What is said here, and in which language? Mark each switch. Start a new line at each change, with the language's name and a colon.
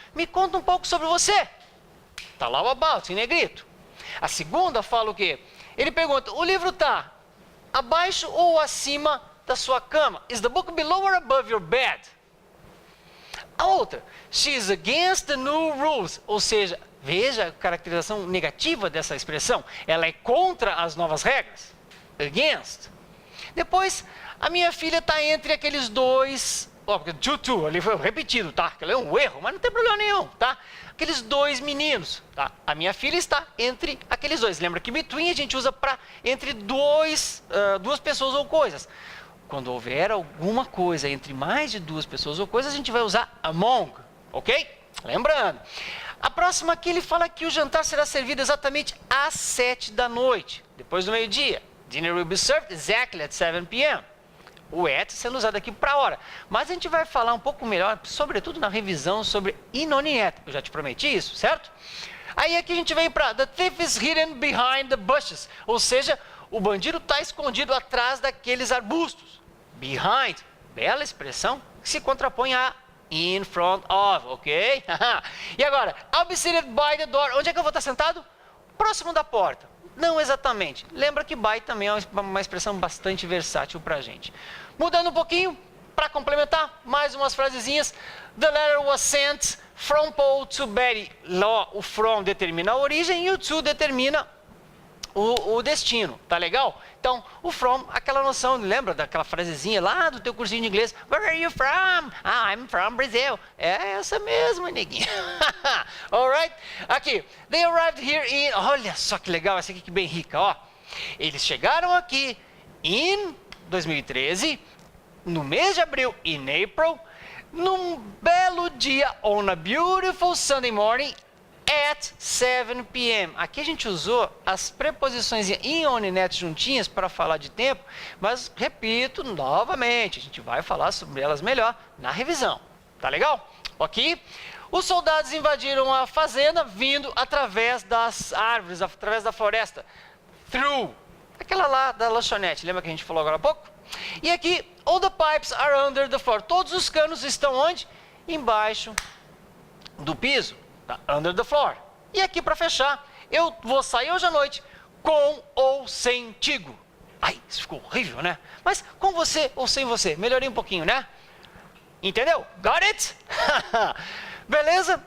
Portuguese: Me conta um pouco sobre você. Está lá o about, em negrito. A segunda fala o quê? Ele pergunta, o livro está abaixo ou acima da sua cama?
English: Is the book below or above your bed?
Portuguese: A outra,
English: she is against the new rules,
Portuguese: ou seja, veja a caracterização negativa dessa expressão. Ela é contra as novas regras. Against. Depois, a minha filha está entre aqueles dois. Porque to, ali foi repetido, tá? Aquilo é um erro, mas não tem problema nenhum, tá? Aqueles dois meninos, tá? A minha filha está entre aqueles dois. Lembra que between a gente usa para entre duas pessoas ou coisas. Quando houver alguma coisa entre mais de duas pessoas ou coisas, a gente vai usar among, ok? Lembrando. A próxima aqui, ele fala que o jantar será servido exatamente às 7 da noite, depois do meio-dia.
English: Dinner will be served exactly at 7 p.m.
Portuguese: O at sendo usado aqui para hora. Mas a gente vai falar um pouco melhor, sobretudo na revisão sobre in on in at. Eu já te prometi isso, certo? Aí aqui a gente vem para
English: the thief is hidden behind the bushes.
Portuguese: Ou seja, o bandido está escondido atrás daqueles arbustos. behind, bela expressão, que se contrapõe a in front of, ok?
English: E agora, I'll be seated by the door.
Portuguese: Onde é que eu vou estar sentado? Próximo da porta. Não exatamente. Lembra que by também é uma expressão bastante versátil para a gente. Mudando um pouquinho, para complementar, mais umas frasezinhas.
English: The letter was sent from Paul to Betty.
Portuguese: O from determina a origem e o to determina o destino, tá legal? Então, o from, aquela noção, lembra daquela frasezinha lá do teu cursinho de inglês?
English: Where are you from? Ah, I'm from Brazil.
Portuguese: É essa mesmo, neguinho.
English: Alright?
Portuguese: Aqui,
English: they arrived here in...
Portuguese: Olha só que legal, essa aqui que bem rica, ó. Eles chegaram aqui em 2013, no mês de abril,
English: in April,
Portuguese: num belo dia,
English: on a beautiful Sunday morning, at 7 p.m.
Portuguese: Aqui a gente usou as preposições in, on e net juntinhas para falar de tempo, mas repito novamente, a gente vai falar sobre elas melhor na revisão. Tá legal? Aqui, os soldados invadiram a fazenda vindo através das árvores, através da floresta. Through. Aquela lá da lanchonete, lembra que a gente falou agora há pouco?
English: E aqui, all the pipes are under the floor.
Portuguese: Todos os canos estão onde? Embaixo do piso.
English: Under the floor.
Portuguese: E aqui para fechar, eu vou sair hoje à noite com ou sem tigo. Ai, isso ficou horrível, né? Mas com você ou sem você, melhorei um pouquinho, né? Entendeu?
English: Got it?
Portuguese: Beleza?